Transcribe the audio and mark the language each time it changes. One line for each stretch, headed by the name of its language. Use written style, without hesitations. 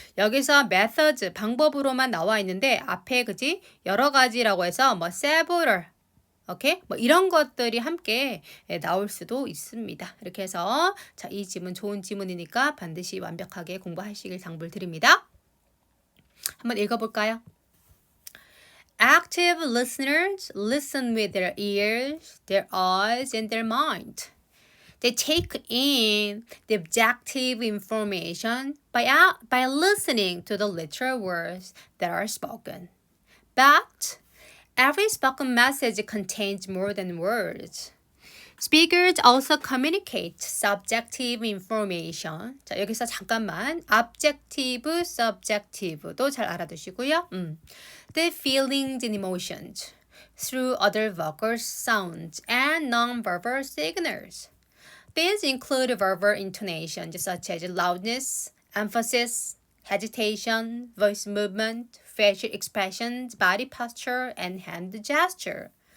Korean: 여기서 methods, 방법으로만 나와 있는데 앞에 그지? 여러 가지라고 해서 뭐 several, 오케이? 뭐 이런 것들이 함께 나올 수도 있습니다. 이렇게 해서 자, 이 지문 좋은 지문이니까 반드시 완벽하게 공부하시길 당부드립니다. 한번 읽어볼까요?
English: Active listeners listen with their ears, their eyes, and their mind. They take in the objective information by listening to the literal words that are spoken. But every spoken message contains more than words. Speakers also communicate subjective information.
Korean: 자, 여기서 잠깐만 objective, subjective도 잘 알아두시고요.
English: The feelings and emotions through other vocal sounds and non-verbal signals. These include verbal intonations such as loudness, emphasis, hesitation, voice movement, facial expressions, body posture, and hand gesture.